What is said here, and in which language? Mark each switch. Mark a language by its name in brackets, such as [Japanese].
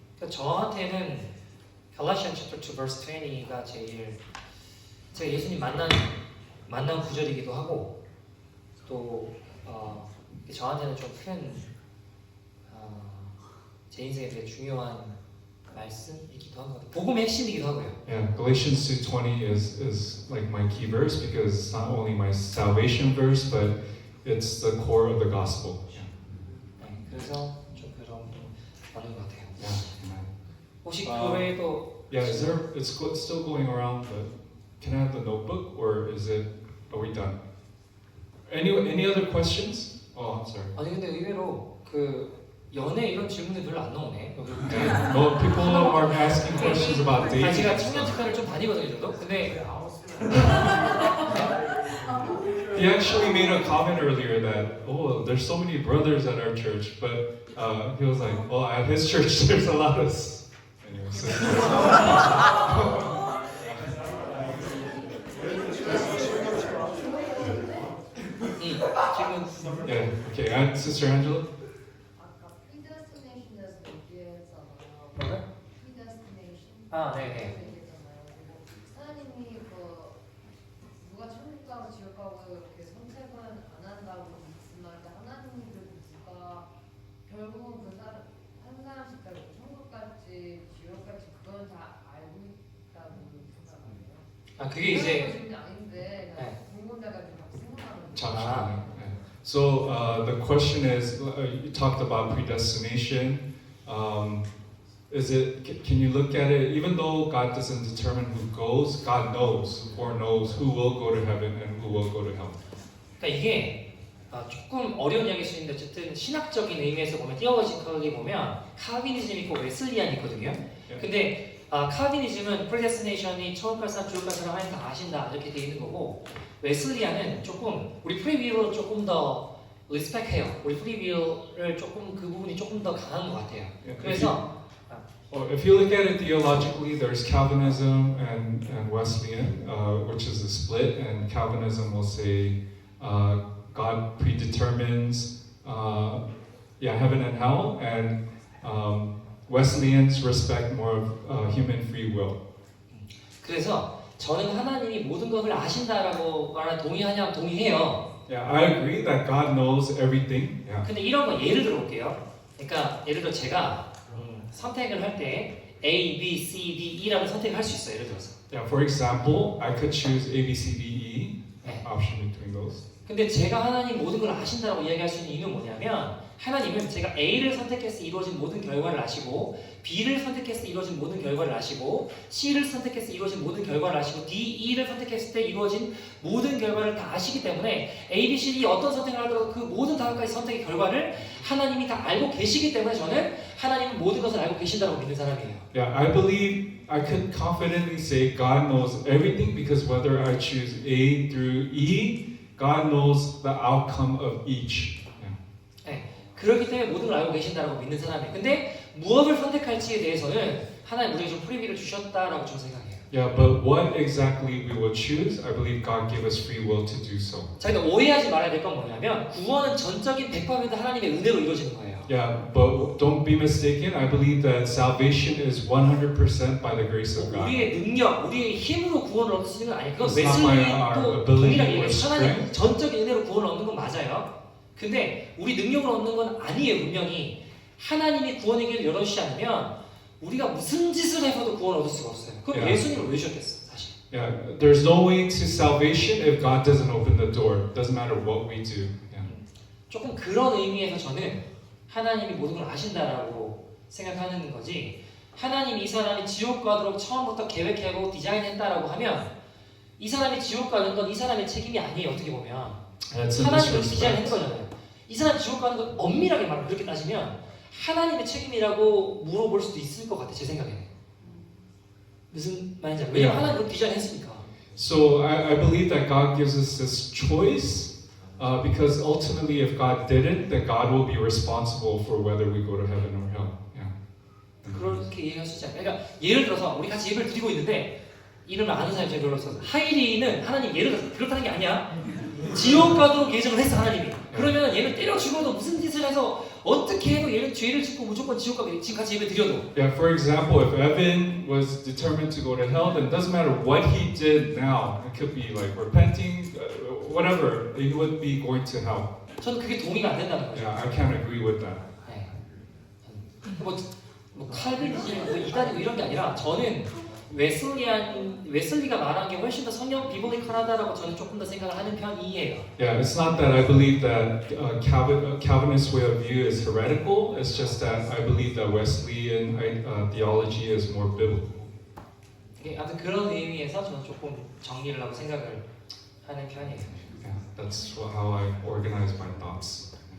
[Korean] 저한테는 [English] Galatians chapter 2 verse 20 [Korean] 가 제일 제가 예수님 만난 구절이기도 하고 또 저한테는 좀 큰 제 인생에 되게 중요한 말씀이기도 한 것 같아요. 복음의 핵심이기도 하고요. [English] Yeah, Galatians 2:20 is like my key verse because it's not only my salvation verse, but it's the core of the gospel. Yeah. [Korean] 네, 그래서 좀 그런 많은 것 같아요. [English] Yeah. Amen. [Korean] 혹시 그 외에도 [English] Yeah, is there? It's still going around. But can I have the notebook, or is it? Are we done? Any other questions? Oh, I'm sorry. [Korean] 아니 근데 의외로 그 연애 이런 질문이 별로 안 나오네. 여기 [English] Well, people are asking questions about dating. [Korean] 제가 청년 특화를 좀 다니거든요, 저도. 근데 [English] He actually made a comment earlier that there's so many brothers at our church, but he was like, well, at his church there's a lot of sisters. [Korean] 질문. [English] Yeah. Okay. Sister Angela. [Korean] 아까 predestination에서 얘기했잖아요. 뭐요? [English] predestination. [Korean] 아, 네네. 얘기했잖아요. 그리고 하나님이 누가 천국 가고 지옥 가고 이렇게 선택은 안 한다고 믿지만 하나님이 누가 결국은 한 사람씩 다 천국 갈지 지옥 갈지 그건 다 알고 있다고 생각해요. 아 그게 이제 질문이 아닌데 네. 궁금해가지고 막 생각하는 거예요. 잠시만요. [English] So the question is, you talked about predestination. Is it? Can you look at it? Even though God doesn't determine who goes, God knows or knows who will go to heaven and who will go to hell. [Korean] 그러니까 이게 조금 어려운 이야기일 수 있는데 어쨌든 신학적인 의미에서 보면 티어로지컬리 보면 칼빈이즘 있고 웨슬리안 있거든요. 근데 칼빈이즘은 프레데스티네이션이 천국 갈 사람 지옥 갈 사람 하나님 다 아신다 이렇게 돼 있는 거고 웨슬리안은 조금 우리 프리윌을 조금 더 리스펙해요. 우리 프리윌을 조금 그 부분이 조금 더 강한 것 같아요. 그래서 [English] If you look at it theologically, there's Calvinism and Wesleyan, which is a split, and Calvinism will say God predetermines heaven and hell, and Wesleyans respect more of human free will. [Korean] 그래서 저는 하나님이 모든 것을 아신다라고 말하는 동의하냐면 동의해요. [English] Yeah, I agree that God knows everything. Yeah. [Korean] 근데 이런 거 예를 들어 볼게요. 그러니까 예를 들어 제가 선택을 할 때 A, B, C, D, E라는 선택을 할 수 있어요. 예를 들어서. [English] Yeah. For example, I could choose A, B, C, D, E. [Korean] 네. [English] Option between those. [Korean] 근데 제가 하나님 모든 걸 아신다라고 이야기할 수 있는 이유는 뭐냐면 하나님은 제가 A를 선택했을 때 이루어진 모든 결과를 아시고 B를 선택했을 때 이루어진 모든 결과를 아시고 C를 선택했을 때 이루어진 모든 결과를 아시고 D, E를 선택했을 때 이루어진 모든 결과를 다 아시기 때문에 A, B, C, D 어떤 선택을 하더라도 그 모든 다섯 가지 선택의 결과를 하나님이 다 알고 계시기 때문에 저는 하나님은 모든 것을 알고 계신다고 믿는 사람이에요. [English] Yeah, I believe I could confidently say God knows everything because whether I choose A through E, God knows the outcome of each. [Korean] 네, 그렇기 때문에 모든 걸 알고 계신다고 믿는 사람이에요. 근데 무엇을 선택할지에 대해서는 하나님 우리에게 좀 프리비를 주셨다라고 저는 생각해요. [English] Yeah, but what exactly we will choose, I believe God gave us free will to do so. [Korean] 자, 근데 오해하지 말아야 될 건 뭐냐면 구원은 전적인 100% 하나님의 은혜로 이루어지는 거예요. [English] Yeah, but don't be mistaken. I believe that salvation is 100% by the grace of God. [Korean] 우리의 능력, 우리의 힘으로 구원을 얻을 수 있는 건 아니에요. 그건 [English] It's not by our [Korean] 웨슬리도 [English] ability [Korean] 동일하게 [English] or [Korean] 얘기해요. 하나님 [English] strength. [Korean] 전적인 은혜로 구원을 얻는 건 맞아요. 근데 우리 능력으로 얻는 건 아니에요. 분명히 하나님이 구원의 길을 열어주시지 않으면 우리가 무슨 짓을 해서도 구원을 얻을 수가 없어요. 그럼 [English] Yeah. [Korean] 예수님을 왜 주셨겠어, 사실? [English] Yeah, there's no way to salvation if God doesn't open the door. Doesn't matter what we do. Yeah. [Korean] 조금 그런 의미에서 저는 하나님이 모든 걸 아신다라고 생각하는 거지 하나님이 이 사람이 지옥 가도록 처음부터 계획하고 디자인했다라고 하면 이 사람이 지옥 가는 건 이 사람의 책임이 아니에요. 어떻게 보면 [English] That's a [Korean] 하나님이 디자인한 [English] disrespect. [Korean] 거잖아요. 이 사람이 지옥 가는 건 엄밀하게 말하면 그렇게 따지면 하나님의 책임이라고 물어볼 수도 있을 것 같아 제 생각에는. 무슨 말인지 알아요? 왜냐면 하나님 그렇게 디자인했으니까. [English] So I believe that God gives us this choice Because ultimately, if God didn't, then God will be responsible for whether we go to heaven or hell. Yeah. [Korean] 그렇게 얘기할 수 있잖아요. 그러니까 예를 들어서 우리 같이 예배를 드리고 있는데 이름을 아는 사람이 제일 별로 없어서 하이리는 하나님 예를 들어서 그렇다는 게 아니야. 지옥 가도록 예정을 했어 하나님이. 그러면 얘를 때려 죽어도 무슨 짓을 해서 어떻게 해도 얘를 죄를 짓고 무조건 지옥 가게 지금 같이 예배 드려도. [English] Yeah, for example, if Evan was determined to go to hell, then it doesn't matter what he did now. It could be like repenting, whatever. He would be going to hell. [Korean] 저는 그게 동의가 안 된다는 거죠. [English] Yeah, I can't agree with that. [Korean] 네. 뭐 칼빈이즘, 뭐 이단이고 이런 게 아니라 저는 웨슬리가 말한 게 훨씬 더 성경 비블리컬하다라고 저는 조금 더 생각을 하는 편이에요. [English] Yeah, it's not that I believe that Calvinist way of view is heretical. It's just that I believe that Wesleyan theology is more biblical. [Korean] 아무튼 그런 의미에서 저는 조금 정리를 하고 생각을 하는 편이에요. [English] Yeah, that's how I organize my thoughts.